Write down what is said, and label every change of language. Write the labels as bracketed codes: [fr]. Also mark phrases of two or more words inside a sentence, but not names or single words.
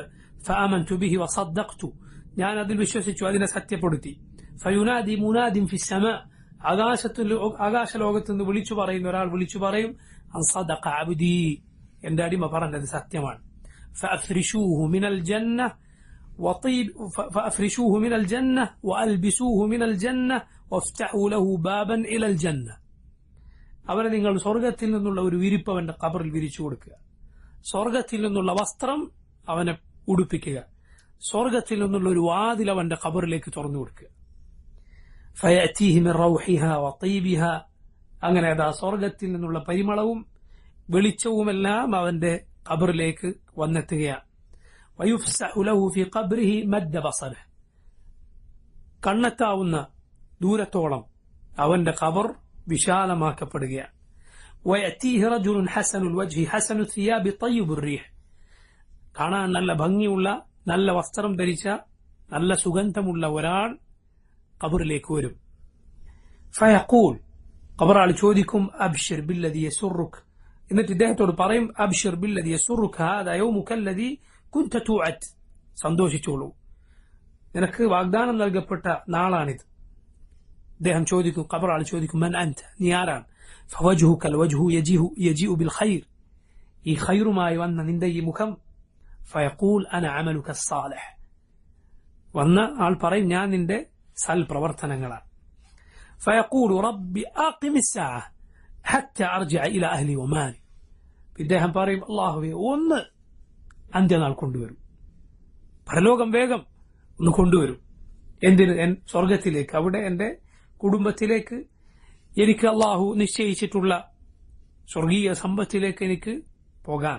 [ar] فآمنت به وصدقت, [ml] ഞാൻ അതിൽ വിശ്വസിച്ചു, അതിനെ സത്യപ്പെടുത്തി. [ar] فينادي منادٍ في السماء, [ml] ആകാശലോകത്ത് നിന്ന് വിളിച്ചു പറയുന്ന ഒരാൾ വിളിച്ചു പറയും [ar] أن صدق عبدي, [ml] എന്റെ അടിമ പറഞ്ഞത് സത്യമാണ്. [ar] فأفرشوه من الجنة فأفرشوه من الجنة وألبسوه من الجنة وافتحوا له بابا إلى الجنة. [ml] അവനെ നിങ്ങൾ സ്വർഗത്തിൽ നിന്നുള്ള ഒരു വിരിപ്പ് അവന്റെ ഖബറിൽ വിരിച്ചു കൊടുക്കുക, സ്വർഗത്തിൽ നിന്നുള്ള വസ്ത്രം അവനെ ഉടുപ്പിക്കുക, സ്വർഗത്തിൽ നിന്നുള്ള ഒരു വാതിൽ അവന്റെ ഖബറിലേക്ക് തുറന്നു കൊടുക്കുക. [ar] فيأتيه من روحها وطيبها, [ml] അങ്ങനെ അതാ സ്വർഗത്തിൽ നിന്നുള്ള പരിമളവും വെളിച്ചവുമെല്ലാം അവന്റെ ഖബറിലേക്ക് വന്നെത്തുകയാണ്. [ar] ويفسح له في قبره مد بصره, [ml] കണ്ണെത്താവുന്ന ദൂരത്തോളം അവന്റെ ഖബർ വിശാലമാക്കപ്പെടുകയാണ്. [ar] ويأتيه رجل حسن الوجه حسن الثياب طيب الريح, [ml] കാണാൻ നല്ല ഭംഗിയുള്ള നല്ല വസ്ത്രം ധരിച്ച നല്ല സുഗന്ധമുള്ള ഒരാൾ ഖബറിലേക്ക് വരും. فيقول, ഖബറാൾ ചോദിക്കും, [ar] أبشر بالذي يسرك, [ml] എന്നിട്ട് ഇദ്ദേഹത്തോട് പറയും, [ar] أبشر بالذي يسرك هذا يومك الذي كنت توعد, [ml] സന്തോഷിച്ചോളൂ, നിനക്ക് വാഗ്ദാനം നൽകപ്പെട്ട നാളാണിത്. അദ്ദേഹം ചോദിക്കും, ഖബറാൾ ചോദിക്കും, [ar] من أنت, [ml] നീ ആരാണ്? [ar] فوجهك الوجه يجيء بالخير, [ml] ഈ ഖൈറുമായി വന്ന നിന്റെ ഈ മുഖം. [ar] فيقول أنا عملك الصالح, [ml] വന്ന ആൾ പറയും, ഞാൻ നിന്റെ സൽപ്രവർത്തനങ്ങളാണ്. [ar] فيقول ربي أقم الساعة حتى أرجع إلى أهلي ومالي, [ml] ഇദ്ദേഹം പറയും, അല്ലാഹുവേ ഒന്ന് അന്ത്യനാൾ കൊണ്ടുവരും, പരലോകം വേഗം ഒന്ന് കൊണ്ടുവരും. എന്തിന്? സ്വർഗത്തിലേക്ക്, അവിടെ എന്റെ കുടുംബത്തിലേക്ക്, എനിക്ക് അള്ളാഹു നിശ്ചയിച്ചിട്ടുള്ള സ്വർഗീയ സമ്പത്തിലേക്ക് എനിക്ക് പോകാൻ.